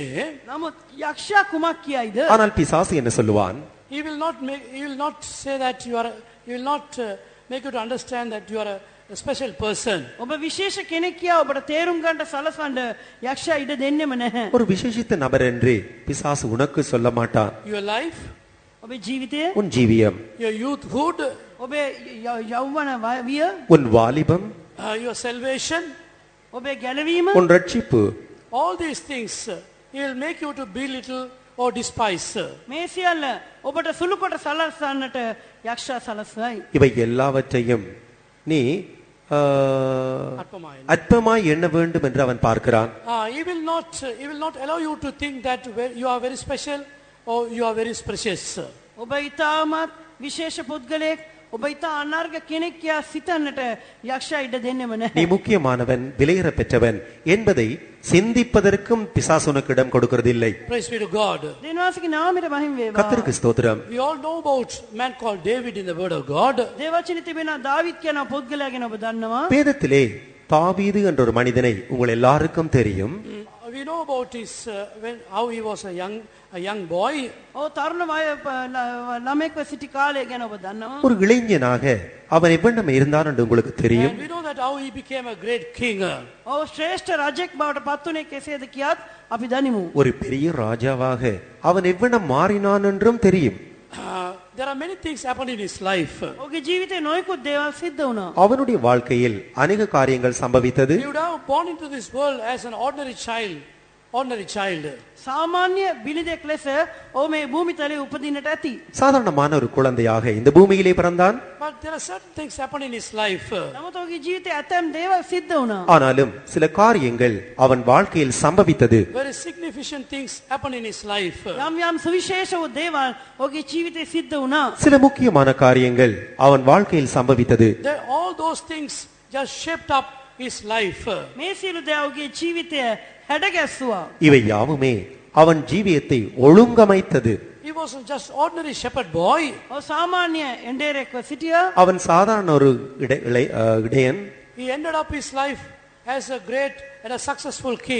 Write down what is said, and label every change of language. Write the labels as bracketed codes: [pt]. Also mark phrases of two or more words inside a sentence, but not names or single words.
[si] නමුත් යක්ෂයා කුමක් කියයිද? [ta] ஆனால் பிசாசு என்ன சொல்லுவான்? [en] he will not say that he will not make you to understand that you are a special person. [si] ඔබ විශේෂ කෙනෙක් කියා ඔබට තේරුම් ගන්නට සලසන්න යක්ෂයා ඉඩ දෙන්නෙම නැහැ. [ta] ஒரு விசேஷித்த நபர் என்று பிசாசு உனக்கு சொல்ல மாட்டான். [en] Your life, [si] ඔබේ ජීවිතය, [ta] உன் ஜீவியம், [en] your youthhood, [si] ඔබේ යෞවන විය, [ta] உன் வாலிபம், [en] your salvation, [si] ඔබේ ගැලවීම, [ta] உன் ரட்சிப்பு, [en] all these things he will make you to belittle or despise. [si] මේ සියල්ල ඔබට සුළු කොට සලසන්නට යක්ෂයා සලසයි. [ta] இவை எல்லாவற்றையும் நீ அற்பமாய் எண்ண வேண்டும் என்று அவன் பார்க்கிறான். [en] He will not allow you to think that you are very special or you are very precious. [si] ඔබ ඉතාමත් විශේෂ පුද්ගලයෙක්, ඔබ ඉතා අනර්ග කෙනෙක් කියා සිතන්නට යක්ෂයා ඉඩ දෙන්නෙම [ta] நீ [si] නැහැ. [ta] முக்கியமானவன், விலையேற பெற்றவன் என்பதை சிந்திப்பதற்கும் பிசாசு உனக்கு இடம் கொடுக்கிறதில்லை. [en] Praise be to God. [si] දෙවියන්ගේ නාමයට මහිම වේවා. [ta] கர்த்தருக்கு ஸ்தோத்திரம். [en] We all know about a man called David in the word of God. [si] දේවචනේ තිබෙන දාවිද් කියන පුද්ගලයා ගැන ඔබ දන්නවා. [ta] வேதத்திலே தாவீது என்ற ஒரு மனிதனை உங்கள் எல்லாருக்கும் தெரியும். [en] We know about how he was a young boy. [si] ඔව් තරුණ ළමෙක්ව සිටි කාලය ගැන ඔබ දන්නවා. [ta] ஒரு இளைஞனாக அவன் எவ்வளவு இருந்தான் என்று உங்களுக்கு தெரியும். [en] And we know that how he became a great king. [si] ඔව් ශ්‍රේෂ්ඨ රජෙක් බවට පත් වුණේ කෙසේද කියාත් අපි දනිමු. [ta] ஒரு பெரிய ராஜாவாக அவன் எவ்வளவு மாறினான் என்றும் தெரியும். [en] There are many things happened in his life. [si] ඔහුගේ ජීවිතේ නොයෙකුත් දේවල් සිද්ධ වුණා. [ta] அவனுடைய வாழ்க்கையில் அநேக காரியங்கள் சம்பவித்தது. [en] He would have born into this world as an ordinary child. ordinary child. [si] සාමාන්‍ය බිලිදෙක් ලෙස ඔහු මේ භූමිතලයේ උපදින්නට ඇති. [ta] சாதாரணமான ஒரு குழந்தையாக இந்த பூமியிலே பிறந்தான். [en] But there are certain things happen in his life. [si] නමුත් ඔහුගේ ජීවිතයේ ඇතැම් දේවල් සිද්ධ වුණා. [ta] ஆனாலும் சில காரியங்கள் அவன் வாழ்க்கையில் சம்பவித்தது. [en] Very significant things happen in his life. [si] යම් යම් සුවිශේෂ වූ දේවල් ඔහුගේ ජීවිතයේ සිද්ධ වුණා. [ta] சில முக்கியமான காரியங்கள் அவன் வாழ்க்கையில் சம்பவித்தது. [en] All those things just shaped up his life. [si] මේ සියලු දේ ඔහුගේ ජීවිතය හැඩගැස්සුවා. [ta] இவை யாவுமே அவன் ஜீவியத்தை ஒழுங்கமைத்தது. [en] He wasn't just ordinary shepherd boy. [si] ඔහු සාමාන්‍ය එඬේරෙක්ව සිටියා. [ta] அவன் சாதாரண ஒரு இடையன். [en] He ended up his life as a great and a successful king.